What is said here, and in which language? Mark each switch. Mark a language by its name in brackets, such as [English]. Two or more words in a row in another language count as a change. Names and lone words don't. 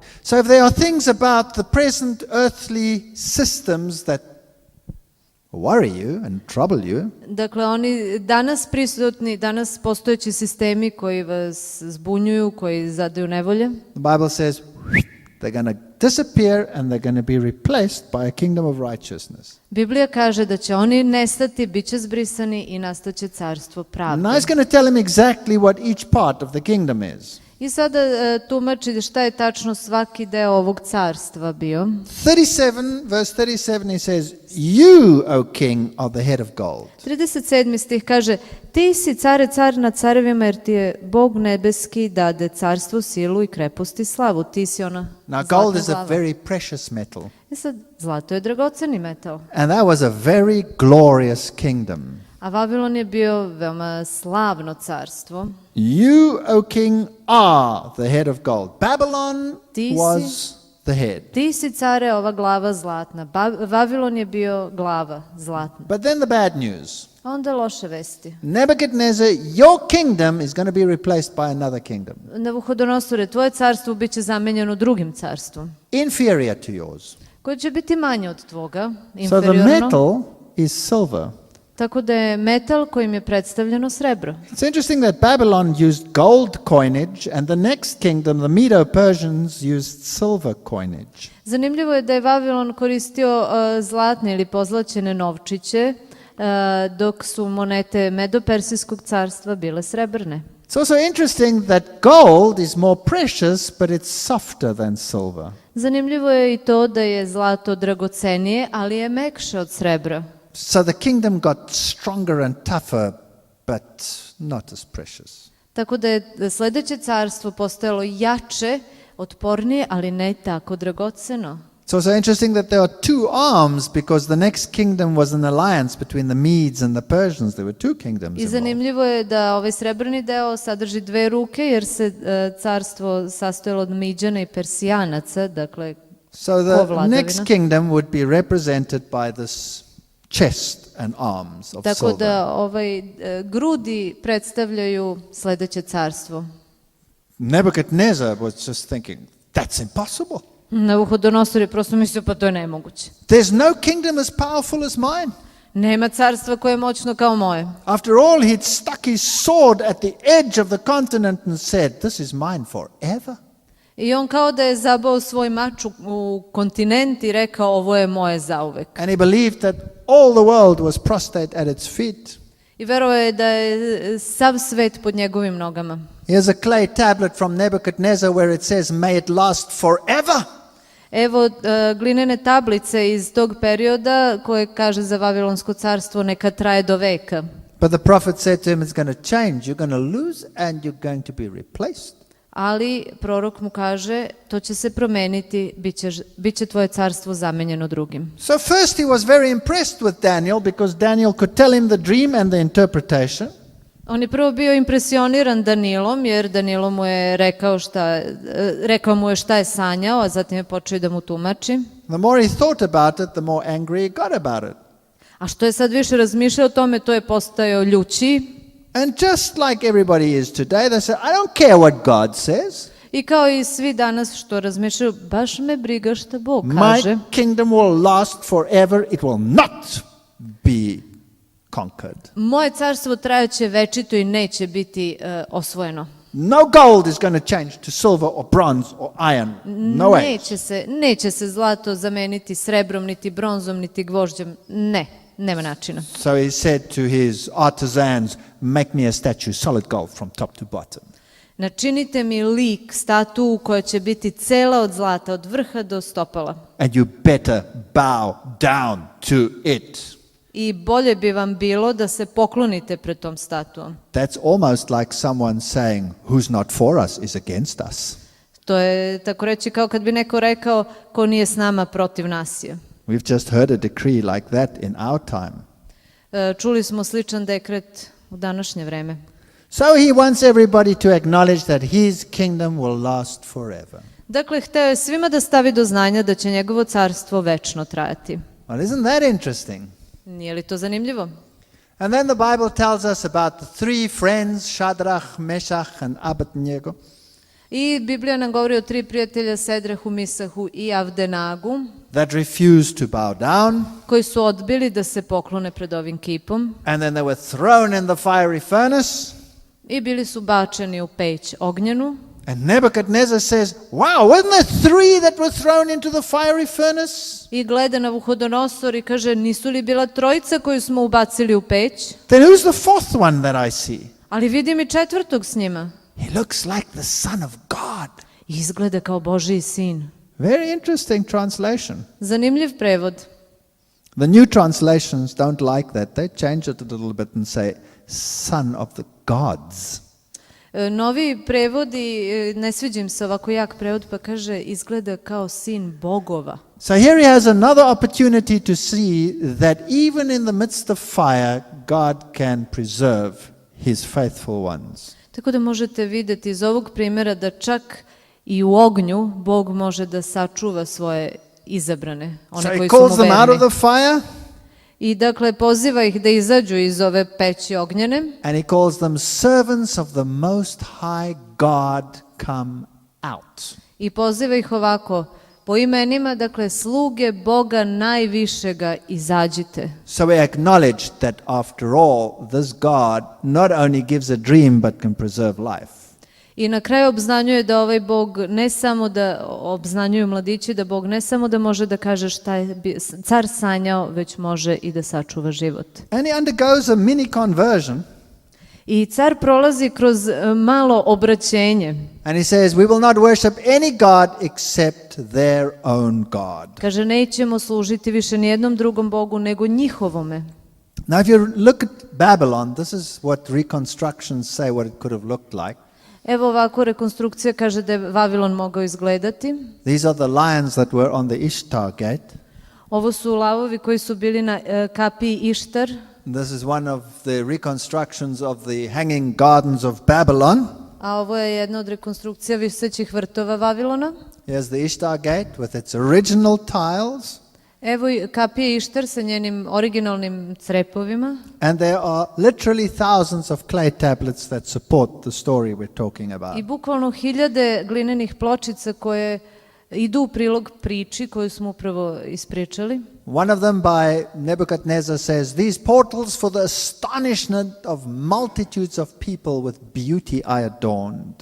[English] So if there are things about the present earthly systems that worry you and trouble you, [Serbian] Dakle, oni danas postojeći sistemi koji vas zbunjuju, koji zadaju nevolje, [English] the Bible says they're going to disappear and they're going to be replaced by a kingdom of righteousness. [Serbian] Biblija kaže da će oni nestati, bit će zbrisani i nastaće carstvo pravde. [English] Now he's going to tell him exactly what each part of the kingdom is. [Serbian] I sada tumači šta je tačno svaki deo ovog carstva bio. [English] 37, verse 37, he says, "You, O king, are the head of gold." [Serbian] 37. stih kaže, ti si car nad carevima, jer ti je Bog nebeski dade carstvo, silu i krepost i slavu. Ti si ona [English] Now, [Serbian] zlatna [English] gold is a [Serbian] glava. [English] very precious metal. [Serbian] I sad, zlato je dragoceni metal. [English] And that was a very glorious kingdom. [Serbian] A Vavilon je bio veoma slavno carstvo. [English] You, O king, are the head of gold. Babylon [Serbian] Ti si- [English] was the head. [Serbian] Ti si care, ova glava zlatna. Vavilon je bio glava zlatna. [English] But then the bad news. [Serbian] A onda loše vesti. [English] Nebuchadnezzar, your kingdom is going to be replaced by another kingdom, [Serbian] Navuhodonosore, tvoje carstvo bit će zamenjeno drugim carstvom, [English] inferior to yours. [Serbian] koje će biti manje od tvoga, [English] So the [Serbian] inferiorno. [English] metal is silver. [Serbian] Tako da je metal kojim je predstavljeno srebro. [English] It's interesting that Babylon used gold coinage and the next kingdom, the Medo-Persians, used silver coinage. [Serbian] Zanimljivo je da je Vavilon koristio zlatne ili pozlaćene novčiće, dok su monete Medo-Persijskog carstva bile srebrne. [English] It's also interesting that gold is more precious, but it's softer than silver. [Serbian] Zanimljivo je i to da je zlato dragocenije, ali je mekše od srebra. [English] So the kingdom got stronger and tougher, but not as precious. [Serbian] Tako da je sledeće carstvo postojalo jače, otpornije, ali ne tako dragoceno. [English] It's also interesting that there are two arms because the next kingdom was an alliance between the Medes and the Persians. There were two kingdoms [Serbian] I [English] involved. [Serbian] zanimljivo je da ovaj srebrni deo sadrži dve ruke, jer se carstvo sastojalo od Miđana i Persijanaca, dakle [English] So the [Serbian] povladavina. [English] next kingdom would be represented by this chest and arms of [Serbian] Tako [English] silver. [Serbian] da grudi predstavljaju sledeće carstvo. [English] Nebuchadnezzar was just thinking, that's impossible. [Serbian] Navuhodonosor je prosto mislio, pa to je nemoguće. [English] There's no kingdom as powerful as mine. [Serbian] Nema carstva koje je moćno kao moje. [English] After all, he'd stuck his sword at the edge of the continent and said, this is mine forever. [Serbian] I on kao da je zabao svoj mač u kontinent i rekao, ovo je moje zauvek. [English] And he believed that all the world was prostrate at its feet. [Serbian] I verovao je da je sav svet pod njegovim nogama. [English] Here's a clay tablet from Nebuchadnezzar where it says, may it last forever. [Serbian] Evo glinene tablice iz tog perioda koje kaže za Vavilonsko carstvo neka traje do veka. [English] But the prophet said to him, it's going to change. You're going to lose and you're going to be replaced. [Serbian] Ali prorok mu kaže, to će se promeniti, bit će tvoje carstvo zamenjeno drugim. [English] So first he was very impressed with Daniel because Daniel could tell him the dream and the interpretation. [Serbian] On je prvo bio impresioniran Danilom, jer Danilo mu je rekao mu je šta je sanjao, a zatim je počeo da mu tumači. [English] The more he thought about it, the more angry he got about it. [Serbian] A što je sad više razmišljao o tome, to je postajao ljući. [English] And just like everybody is today, they say, I don't care what God says. [Serbian] I kao i svi danas što razmišljaju, baš me briga šta Bog kaže. [English] My kingdom will last forever. It will not be conquered. [Serbian] Moje carstvo trajaće večito i neće biti osvojeno. [English] No gold is going to change to silver or bronze or iron. No way. [Serbian] Neće se zlato zameniti srebrom, niti bronzom, niti gvožđem. Ne, nema načina. [English] So he said to his artisans, make me a statue, solid gold from top to bottom. [Serbian] Načinite mi lik, statu koja će biti cela od zlata, od vrha do stopala. [English] And you better bow down to it. [Serbian] I bolje bi vam bilo da se poklonite pred tom statuom. [English] That's almost like someone saying, who's not for us is against us. [Serbian] To je tako reći kao kad bi neko rekao ko nije s nama protiv nas je. [English] We've just heard a decree like that in our time. [Serbian] Čuli smo sličan dekret u današnje vreme. [English] So he wants everybody to acknowledge that his kingdom will last forever. [Serbian] Dakle, hteo je svima da stavi do znanja da će njegovo carstvo večno trajati. [English] Well, isn't that interesting? [Serbian] Nije li to zanimljivo? [English] And then the Bible tells us about the three friends, Shadrach, Meshach, and Abednego. [Serbian] I Biblija nam govori o 3 prijatelja, Sedrehu, Misahu i Avdenagu, [English] that refused to bow down. [Serbian] koji su odbili da se poklone pred ovim kipom [English] And then they were thrown in the fiery furnace. [Serbian] i bili su bačeni u peć ognjenu. [English] And Nebuchadnezzar says, wow, wasn't there 3 that were thrown into the fiery furnace? [Serbian] I gleda Navuhodonosor i kaže, nisu li bila 3 koju smo ubacili u peć? [English] Then who's the 4th one that I see? [Serbian] Ali vidim i 4. s njima. [English] He looks like the Son of God. [Serbian] I izgleda kao Božiji sin. [English] Very interesting translation. [Serbian] Zanimljiv prevod. [English] The new translations don't like that. They change it a little bit and say, Son of the gods. [Serbian] Novi prevodi, ne sviđa im se ovako jak prevod, pa kaže, izgleda kao sin bogova. [English] So here he has another opportunity to see that even in the midst of fire, God can preserve his faithful ones. [Serbian] Tako da možete vidjeti iz ovog primjera da čak i u ognju Bog može da sačuva svoje izabrane, [English] one So he [Serbian] koji su [English] calls [Serbian] mu [English] them out of [Serbian] verni. [English] the fire [Serbian] I dakle poziva ih da izađu iz ove peći ognjene [English] and he calls them servants of the Most High God come out. [Serbian] i poziva ih ovako po imenima, dakle sluge Boga najvišega izađite. [English] So we acknowledge that after all, this God not only gives a dream but can preserve life. [Serbian] I na kraju obznanjuje da ovaj Bog ne samo da obznanjuju mladići, da Bog ne samo da može da kaže šta je car sanjao, već može i da sačuva život. [English] And he undergoes a mini conversion [Serbian] I car prolazi kroz malo obraćenje. [English] and he says, we will not worship any God except their own God. [Serbian] Kaže, nećemo služiti više nijednom drugom Bogu nego njihovome. [English] Now if you look at Babylon, this is what reconstructions say what it could have looked like. [Serbian] Evo ovako rekonstrukcija kaže da je Vavilon mogao izgledati. [English] These are the lions that were on the Ishtar gate. [Serbian] Ovo su lavovi koji su bili na kapiji Ištar. [English] This is one of the reconstructions of the hanging gardens of Babylon. [Serbian] A ovo je jedna od rekonstrukcija visećih vrtova Vavilona. [English] Here's the Ishtar gate with its original tiles. [Serbian] Evo i kapija Ištar sa njenim originalnim crepovima. [English] And there are literally thousands of clay tablets that support the story we're talking about. [Serbian] I bukvalno 1000 glinenih pločica koje idu u prilog priči koju smo upravo ispričali. [English] One of them by Nebuchadnezzar says, these portals for the astonishment of multitudes of people with beauty I adorned.